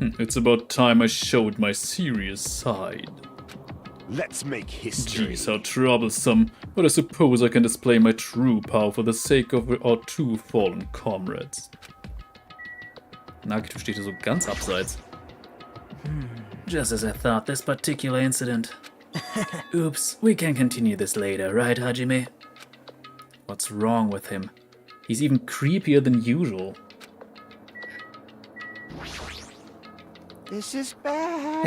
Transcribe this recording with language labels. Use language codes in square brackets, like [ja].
[en] It's about time I showed my serious side. Let's make history. Jeez, how troublesome. But I suppose I can display my true power for the sake of our two fallen comrades. [de] Nagito steht hier so ganz abseits. [en] Just as I thought, this particular incident. Oops, we can continue this later, right, Hajime? What's wrong with him? He's even creepier than usual. This is bad.